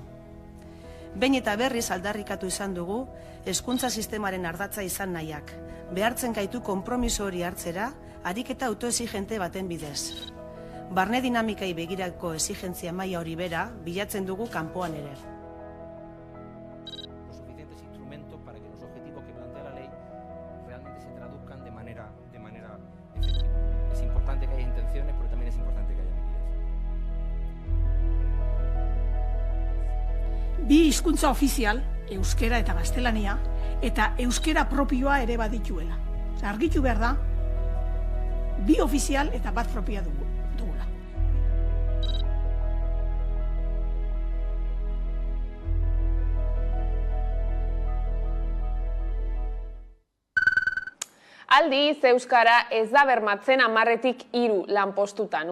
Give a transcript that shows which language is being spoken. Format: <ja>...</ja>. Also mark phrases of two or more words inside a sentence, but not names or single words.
<eu>Behin eta berriz aldarrikatu izan dugu, hezkuntza sistemaren ardatza izan nahiak. Behartzen gaitu konpromiso hori hartzera, ariketa autoexigente baten bidez. Barne dinamikai begirako exigentzia maila hori bera, bilatzen dugu kanpoan ere.</eu> <es>Suficientes instrumentos para que los objetivos que plantea la ley realmente se traduzcan de manera efectiva. Es importante que haya intenciones, pero también es importante que haya medidas.</es> <eu>Bi hizkuntza ofizial, euskera eta gaztelania, eta euskera propioa ere badituela. Argitu behar da, bi ofizial eta bat propioa dugula. Aldiz, euskara ez da bermatzen 10-tik 3 lanpostutan.</eu>